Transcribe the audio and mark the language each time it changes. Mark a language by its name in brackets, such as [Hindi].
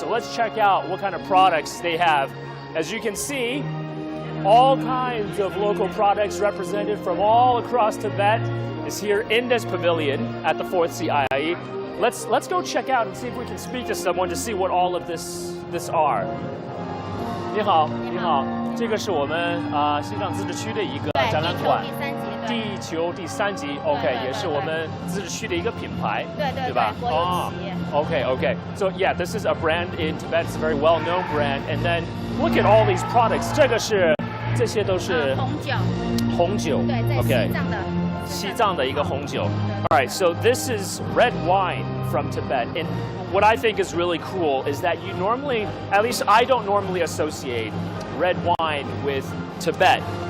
[English] So let's check out what kind of products they have. As you can see, all kinds of local products represented from all across Tibet is here in this pavilion at the 4th CIIE. Let's go check out and see if we can speak to someone to see what all of this are. [Chinese] 你好，你好，这个是我们西藏自治区的一个展览馆，地球第三极 ，OK， 也是我们自治区的一个品牌，对吧？哦 ，OK，OK。 [English] So yeah, this is a brand in Tibet. It's a very well-known brand. And then look at all these products. [Chinese] 这些都是红酒，对，在西藏的西藏的一个红酒。 [English] All right, so this is red wine from Tibet. And what I think is really cool is that you normally, at least I don't normally associate red wine with Tibet.